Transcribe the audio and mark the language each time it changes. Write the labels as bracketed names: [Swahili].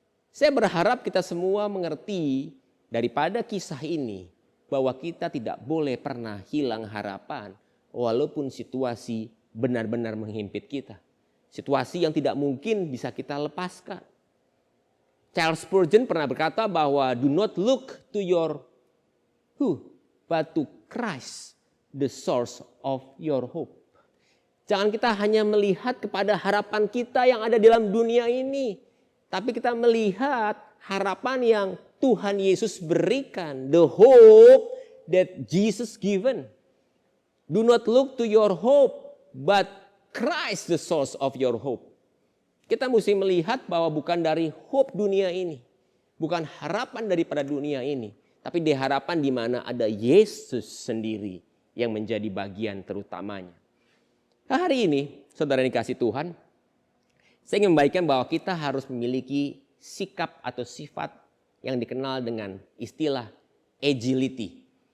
[Indonesian] Saya berharap kita semua mengerti daripada kisah ini bahwa kita tidak boleh pernah hilang harapan walaupun situasi benar-benar menghimpit kita. Situasi yang tidak mungkin bisa kita lepaskan. Charles Spurgeon pernah berkata bahwa [English] do not look to your who, but to Christ, the source of your hope. [Indonesian] Jangan kita hanya melihat kepada harapan kita yang ada dalam dunia ini. Tapi kita melihat harapan yang Tuhan Yesus berikan. [English] The hope that Jesus given. Do not look to your hope, but Christ the source of your hope. [Indonesian] Kita mesti melihat bahwa bukan dari hope dunia ini. Bukan harapan daripada dunia ini. Tapi di harapan di mana ada Yesus sendiri yang menjadi bagian terutamanya. Nah, hari ini, saudara yang dikasih Tuhan, saya ingin membagikan bahwa kita harus memiliki sikap atau sifat yang dikenal dengan istilah agility.